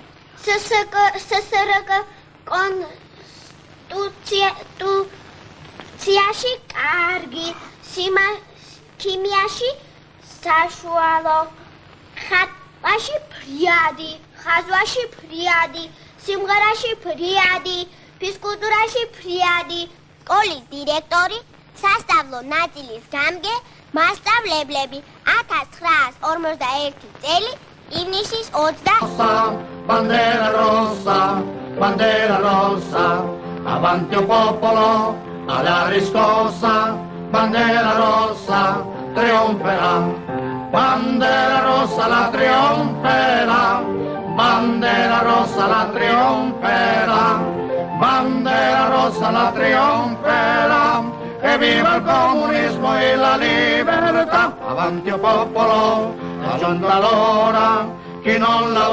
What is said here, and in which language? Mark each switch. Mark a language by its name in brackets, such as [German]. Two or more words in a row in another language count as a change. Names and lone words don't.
[Georgian] ССРК კონსტიტუციაში კარგი, ქიმიაში საშუალო, ხატვაში ფრიადი, ხაზვაში ფრიადი, სიმღერაში ფრიადი, ფიზკულტურაში ფრიადი, სკოლის დირექტორი, სასწავლო ნაწილის გამგე, მასწავლებლები 1941 წელი ივნისის 20 [Italian] Bandera rossa, avanti o popolo, alla riscossa, bandera rossa, trionferà, bandera rossa la trionferà, bandera rossa la trionferà, bandera rossa la trionferà, e viva il comunismo e la libertà, avanti o popolo, è giunta l'ora, chi non